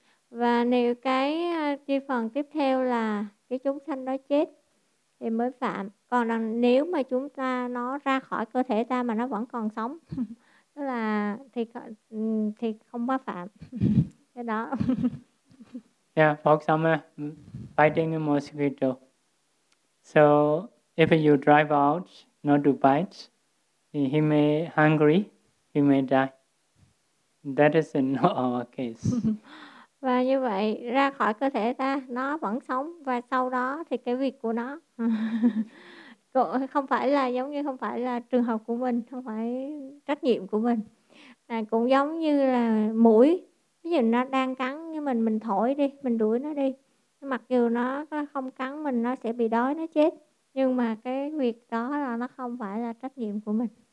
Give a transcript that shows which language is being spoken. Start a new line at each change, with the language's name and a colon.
Vietnamese: Và nếu cái phần tiếp theo là cái chúng sanh đó chết thì mới phạm. Còn là nếu mà chúng ta nó ra khỏi cơ thể ta mà nó vẫn còn sống là thì không có phạm cái đó.
English: Yeah, for example, biting a mosquito. So if you drive out not to bite, he may hungry, he may die. That is not our case.
Vietnamese: Và như vậy ra khỏi cơ thể ta nó vẫn sống và sau đó thì cái việc của nó không phải là giống như không phải là trường hợp của mình, không phải trách nhiệm của mình. Cũng giống như là mũi, ví dụ nó đang cắn như mình thổi đi, mình đuổi nó đi, mặc dù nó không cắn mình nó sẽ bị đói nó chết, nhưng mà cái việc đó là nó không phải là trách nhiệm của mình.